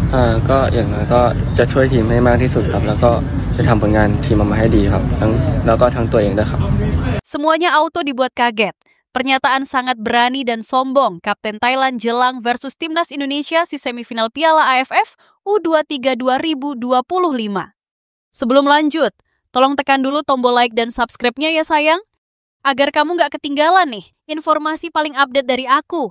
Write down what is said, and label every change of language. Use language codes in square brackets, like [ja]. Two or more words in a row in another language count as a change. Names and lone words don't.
[th] ก็อย่างน้อยก็จะช่วยทีมให้มากที่สุดครับแล้วก็จะทำผลงานทีมออกมาให้ดีครับแล้วก็ทั้งตัวเองด้วยครับ [id] Semuanya auto dibuat kaget. Pernyataan sangat berani dan sombong Kapten Thailand jelang versus Timnas Indonesia si semifinal Piala AFF U23 2025. Sebelum lanjut, tolong tekan dulu tombol like dan subscribe-nya ya sayang, agar kamu nggak ketinggalan nih informasi paling update dari aku.